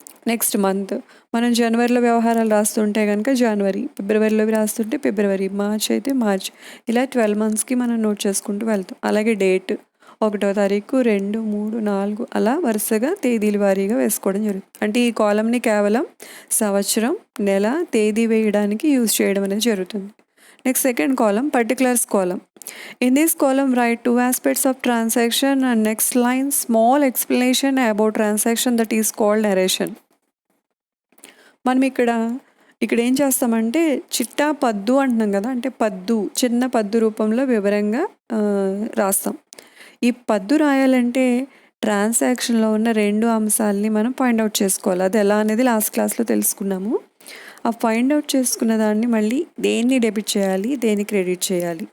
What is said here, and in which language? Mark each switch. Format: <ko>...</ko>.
<te>Next month మనం జనవరిలో వ్యవహారాలు రాస్తుంటే కనుక జనవరి, ఫిబ్రవరిలో రాస్తుంటే ఫిబ్రవరి, మార్చ్ అయితే మార్చ్, ఇలా 12 మంత్స్కి మనం నోట్ చేసుకుంటూ వెళ్తాం. అలాగే డేట్ 1వ తారీఖు, 2, 3, 4 అలా వరుసగా తేదీల వారీగా వేసుకోవడం జరుగుతుంది. అంటే ఈ కాలంని కేవలం సంవత్సరం, నెల, తేదీ వేయడానికి యూజ్ చేయడం అనేది జరుగుతుంది. Next second column particulars column.</te> <en>In this column, write two aspects of transaction and next line small explanation about transaction that is called narration.</en> <te>మనం ఇక్కడ ఏం చేస్తామంటే చిట్టా పద్దు అంటున్నాం కదా, అంటే పద్దు చిన్న పద్దు రూపంలో వివరంగా రాస్తాం. ఈ పద్దు రాయాలంటే ట్రాన్సాక్షన్లో ఉన్న 2 అంశాలని మనం పాయింట్అవుట్ చేసుకోవాలి. అది ఎలా అనేది లాస్ట్ క్లాస్లో తెలుసుకున్నాము. ఆ ఫైండ్ అవుట్ చేసుకున్న దాన్ని మళ్ళీ దేన్ని డెబిట్ చేయాలి, దేన్ని క్రెడిట్ చేయాలి.</te>